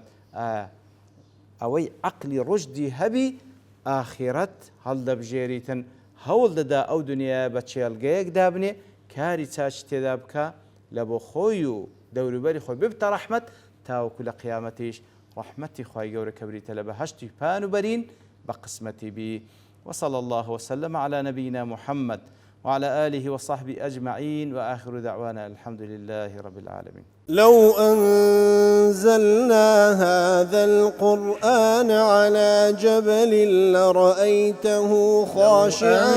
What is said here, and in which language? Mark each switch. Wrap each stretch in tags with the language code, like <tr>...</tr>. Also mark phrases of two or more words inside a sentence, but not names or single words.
<ckb>ئەوەی عەقلی ڕشدی هەبی ئاخرەت هەڵدەبژێریتن هەوڵ دەدا ئەو دنیا بە چێلگەیەک دابنێ کاری چاچ تێدا بکە لە بۆ خۆی و دەوروبەری خۆی ببتە ڕەحمەت تاوەکو لە قیامەتیش ڕەحمەتی خوای گەورە کە بریتە لە بەهەشتی پان و بەرین بە قسمەتی بی.</ckb> <ar>وصلى الله وسلم على نبينا محمد وعلى آله وصحبه أجمعين وآخر دعوانا الحمد لله رب العالمين. لو أنزلنا هذا القرآن على جبل لرأيته خاشعا</ar>